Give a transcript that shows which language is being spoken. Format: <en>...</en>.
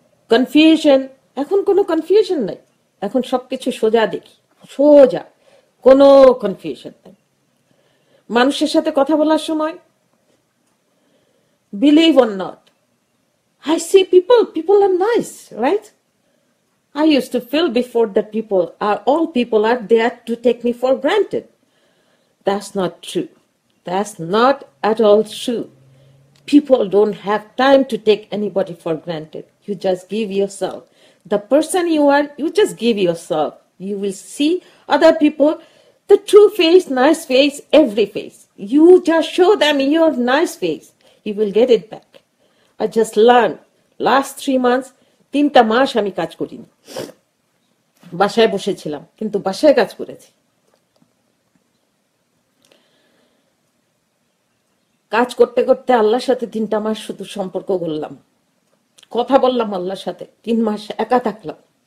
<bn>Confusion, এখন কোনো confusion নাই, এখন সবকিছু সোজা দেখি, সোজা, কোনো কনফিউশন নাই। মানুষের সাথে কথা বলার সময়,</bn> <en>Believe or not, I see people are nice, right? I used to feel before that all people are there to take me for granted. That's not true. That's not at all true. People don't have time to take anybody for granted. You just give yourself. The person you are, you just give yourself. You will see other people, the true face, nice face, every face. You just show them your nice face. You will get it back. I just learned last 3 months,</en> <bn>3টা মাস আমি কাজ করিনি, বাসায় বসেছিলাম, কিন্তু বাসায় কাজ করেছি। কাজ করতে করতে আল্লাহর সাথে 3টা মাস শুধু সম্পর্ক করলাম, কথা বললাম আল্লাহর সাথে, 3 মাস একা থাকলাম।</bn>